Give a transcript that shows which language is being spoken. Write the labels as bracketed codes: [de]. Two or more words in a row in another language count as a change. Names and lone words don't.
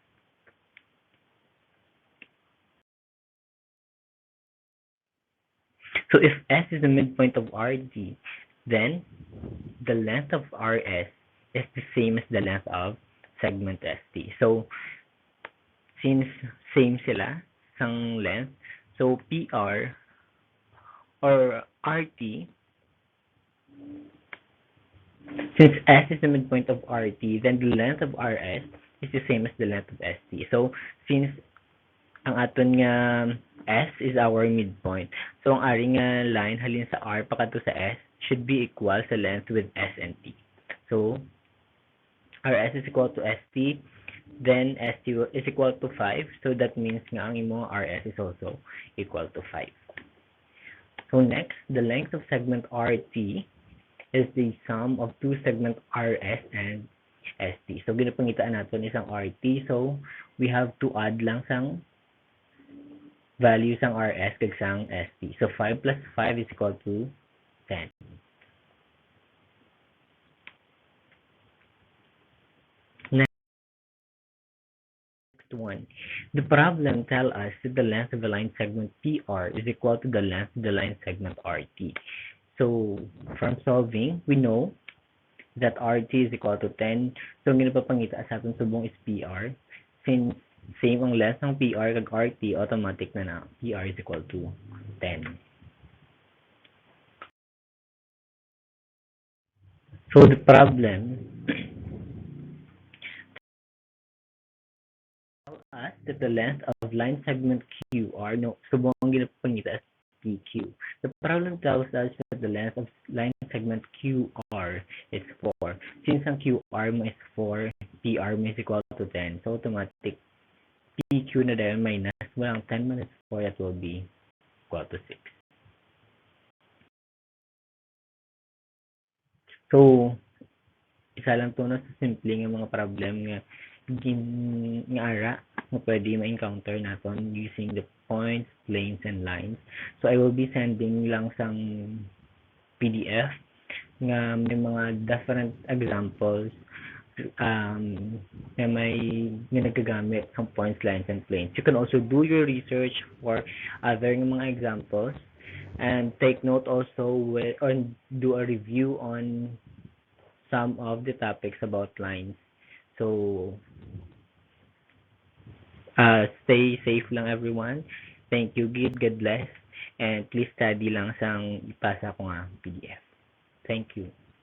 [en] So if S is the midpoint of RT, then the length of RS is the same as the length of segment ST. So since same [hil] sila sang [en] length, so PR or RT, since S is the midpoint of RT, then the length of RS is the same as the length of ST. So since [hil] ang aton nga S [en] is our midpoint, [hil] so ang ari nga line halin sa R pakadto sa S [en] should be equal sa length with S and T. So RS is equal to ST, then ST is equal to 5. So that means [hil] nga ang imong [en] RS is also equal to 5. So next, the length of segment RT is the sum of two segment RS and ST. [hil] So ginapangitaan natin isang RT. [en] So we have to add [hil] lang sang value sang RS kag sang ST. [en] So 5 plus 5 is equal to 10. One. The problem tells us that the length of the line segment PR is equal to the length of the line segment RT. So, from solving, we know that RT is equal to 10. So, [hil] ang ginapapangita sa atong subong is PR. Since same ang length ng PR kag RT, automatic na PR [en] is equal to 10. So the problem tells us that the length of line segment QR, no, [hil] subong ang ginapangita [en] as PQ. The problem tells us that the length of line segment QR is 4. Since ang QR mo is 4, PR mo is equal to 10. So automatic PQ na dahil minus mo lang 10 minus 4, that will be equal to 6. So, [hil] isa lang to na sa simple nga mga problem nga nga ara nga pwede ma-encounter naton [en] using the points, planes, and lines. So, I will be sending [hil] lang sang [en] PDF [hil] nga may mga [en] different examples [hil] na may nga nagagamit ng [en] points, lines, and planes. You can also do your research for other mga examples and take note also with, or do a review on some of the topics about lines. So, stay safe lang everyone. Thank you, Gid. God bless. And please study [hil] lang sang ipasa ko nga [en] PDF. Thank you.